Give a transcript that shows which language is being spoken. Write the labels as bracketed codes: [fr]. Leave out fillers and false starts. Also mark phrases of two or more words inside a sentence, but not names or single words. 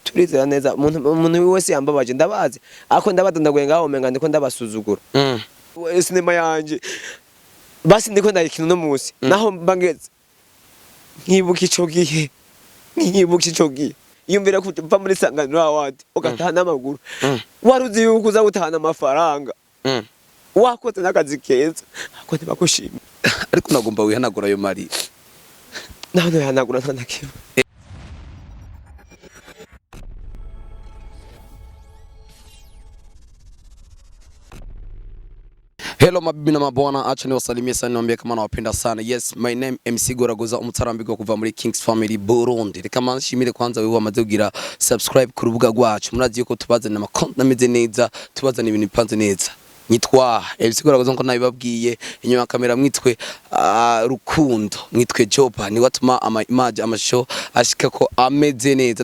[rn] turizera neza umuntu wese yambabaje ndabazi ako ndabadondaguye ngaho menga ndiko ndabasuzugura sinema yanje basi ndiko ndayikina no musi naho mbangeze nkibuka ico gihe yumvira kuva muri Sanganiro awadi ugatahana amaguru waruzi yuko uza gutahana amafaranga wakoze n'akazi keza ako ntibakushimye ariko nagomba wihanagura ayo mari naho wihanagura ntanakiba. [sw] Hello mabibi na mabwana, acha niwasalimie sana niwaambie kama nawapenda sana. [en] Yes, my name [rn] MC Goragoza umutarambiko kuva muri Kings Family Burundi. Reka manshimire kwanza wewe wamaze kugira subscribe ku rubuga rwacu. Murazi yuko tubazana ama content ameze neza, tubazana ibintu bipanze neza. Nyitwa MC Goragoza nko nabibabwiye, inyuma kamera mwitwe Rukundo, mwitwe Joba, ni watuma ama image amashow ashika ko ameze neza.